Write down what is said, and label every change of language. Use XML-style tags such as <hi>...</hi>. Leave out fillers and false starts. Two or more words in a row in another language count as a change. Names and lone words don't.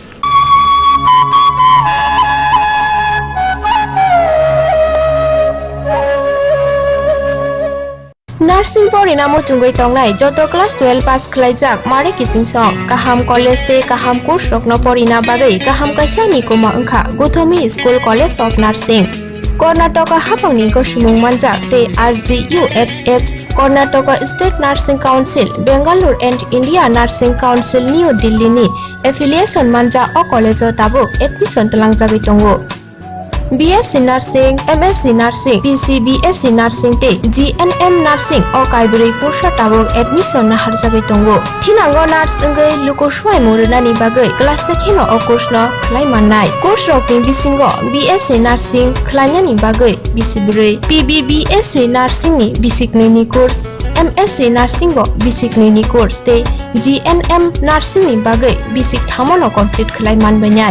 <trp>नार्सिं परिणाम चुंगै तंनाय जत क्लास 12 पास खलायजाक मारे किसिं सं काहाम कलेज ते काहाम कोर्स रखनो परिणा बागै काहाम कैसा निकुमा अंखा गौतमी स्कूल कॉलेज ऑफ नर्सिंग कर्नाटक हाफांनि गसुमुं मानजाक ते RGUHH कर्नाटक स्टेट नर्सिंग काउंसिल बेंगालुरु एंड इंडिया नर्सिंग काउंसिल न्यू दिल्ली नि एफिलिएशन मानजा अ कॉलेज ताबुक एडमिशन तलांजागै दंगो BSc Nursing, MSc Nursing, PCBSc Nursing te GNM Nursing o kaibri kursa tabuk admission na harjagai tongo. Thinango nurse engai lukoshwai murunani bagai class 2 no o course no khlai mannai. Course rokni bisingo BSc Nursing khlainani bagai bisibri, PBBSc Nursing ni bisikni ni course, MSc Nursing bo bisikni ni course te GNM Nursing ni bagai bisik thamono complete khlai manbanyai.</trp>